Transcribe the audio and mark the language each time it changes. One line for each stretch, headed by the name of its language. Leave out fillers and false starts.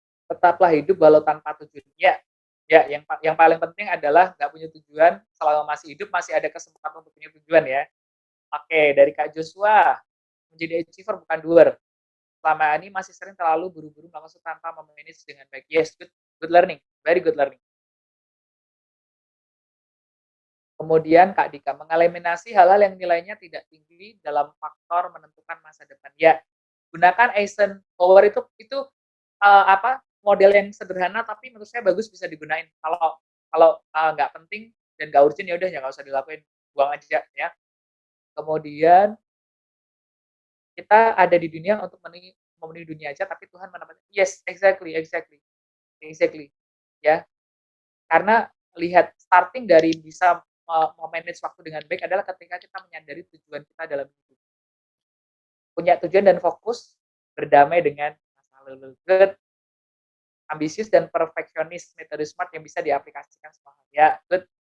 Indonesian: Tetaplah hidup walau tanpa tujuan. Ya, yang paling penting adalah nggak punya tujuan, selama masih hidup masih ada kesempatan untuk punya tujuan ya. Oke, dari Kak Joshua, menjadi achiever bukan doer. Selama ini masih sering terlalu buru-buru melakukan tanpa memanage dengan baik.
English: Yes, good learning, very good learning.
Indonesian: Kemudian Kak Dika, mengeliminasi hal-hal yang nilainya tidak tinggi dalam faktor menentukan masa depan. Ya, gunakan Eisenhower itu model yang sederhana tapi menurut saya bagus bisa digunain. Kalau nggak penting dan nggak urgent ya udah ya nggak usah dilakuin, buang aja ya. Kemudian kita ada di dunia untuk memenuhi dunia aja, tapi Tuhan menempatkan.
English: Yes, exactly, exactly, exactly.
Indonesian: Ya, karena lihat starting dari bisa memanage waktu dengan baik adalah ketika kita menyadari tujuan kita dalam hidup. Punya tujuan dan fokus, berdamai dengan masa lalu.
English: Good.
Indonesian: Ambisius dan perfeksionis, metode SMART yang bisa diaplikasikan semua hal. Ya, good.